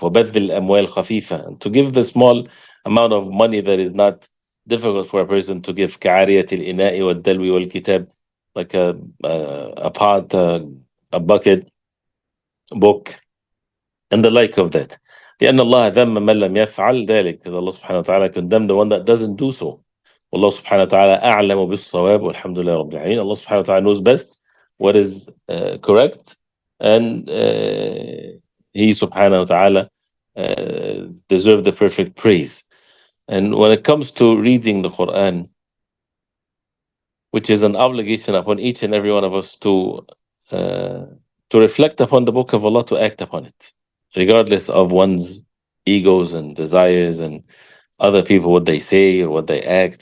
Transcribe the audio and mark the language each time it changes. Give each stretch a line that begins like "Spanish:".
Arabic: وَبَذِّ الْأَمْوَالِ خَفِيفًا,
English: and to give the small amount of money that is not difficult for a person to give.
Arabic: كَعَارِيَةِ الْإِنَاءِ وَالدَّلْوِ وَالْكِتَابِ,
English: like a pot, a bucket, book, and the like of that.
Arabic: لأن الله ذم من لم يفعل ذلك,
English: because Allah subhanahu wa ta'ala condemned the one that doesn't do so.
Arabic: والله سبحانه وتعالى أعلم بالصواب والحمد لله رب العالمين.
English: Allah subhanahu wa ta'ala knows best what is correct, and He subhanahu wa ta'ala deserves the perfect praise. And when it comes to reading the Quran, which is an obligation upon each and every one of us to reflect upon the book of Allah, to act upon it, regardless of one's egos and desires and other people, what they say or what they act.